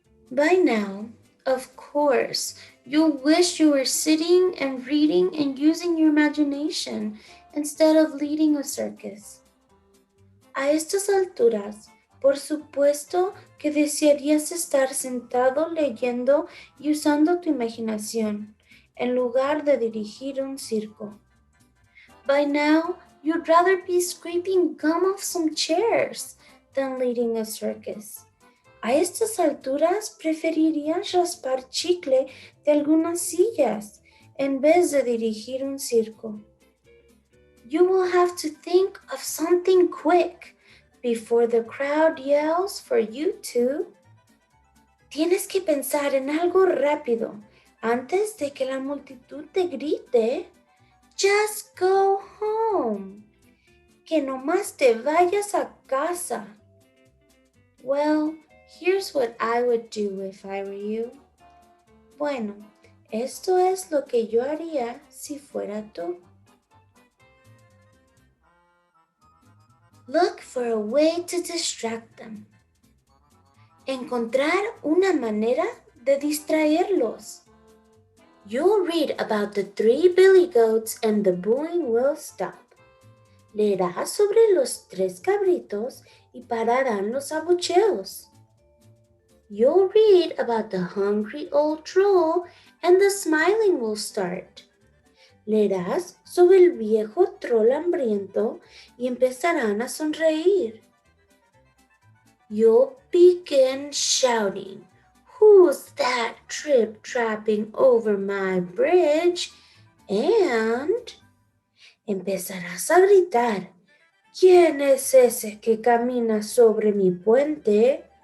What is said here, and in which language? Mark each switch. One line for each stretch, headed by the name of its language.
English: By now, of course, you'll wish you were sitting and reading and using your imagination instead of leading a circus.
Spanish: A estas alturas, por supuesto que desearías estar sentado leyendo y usando tu imaginación, en lugar de dirigir un circo.
English: By now, you'd rather be scraping gum off some chairs than leading a circus.
Spanish: A estas alturas preferirías raspar chicle de algunas sillas en vez de dirigir un circo.
English: You will have to think of something quick before the crowd yells for you to.
Spanish: Tienes que pensar en algo rápido antes de que la multitud te grite.
English: Just go home.
Spanish: Que nomás te vayas a casa.
English: Well, here's what I would do if I were you.
Spanish: Bueno, esto es lo que yo haría si fuera tú.
English: Look for a way to distract them.
Spanish: Encontrar una manera de distraerlos.
English: You'll read about the 3 billy goats and the booing will stop.
Spanish: Leerás sobre los 3 cabritos y pararán los abucheos.
English: You'll read about the hungry old troll and the smiling will start.
Spanish: Leerás sobre el viejo troll hambriento y empezarán a sonreír.
English: You'll begin shouting, "Who's that trip-trapping over my bridge?"
Spanish: And empezarás a gritar, "¿Quién es ese que camina sobre mi puente?"